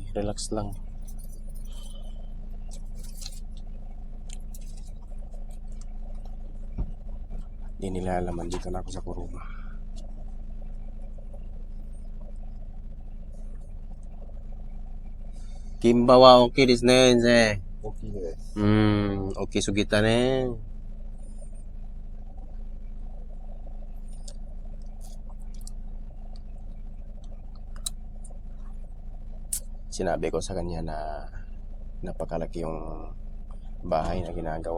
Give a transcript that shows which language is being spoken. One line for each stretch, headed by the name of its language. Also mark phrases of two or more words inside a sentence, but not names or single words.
Filipino: Relax lang. Di nila alam, dito na ako sa Kuruma.
Japanese: Kimba wa okay desu ne, Sensei. Okayです。 Okay sugita ne.
Filipino: Sinabi ko sa kanya na napakalaki yung bahay na ginagawa.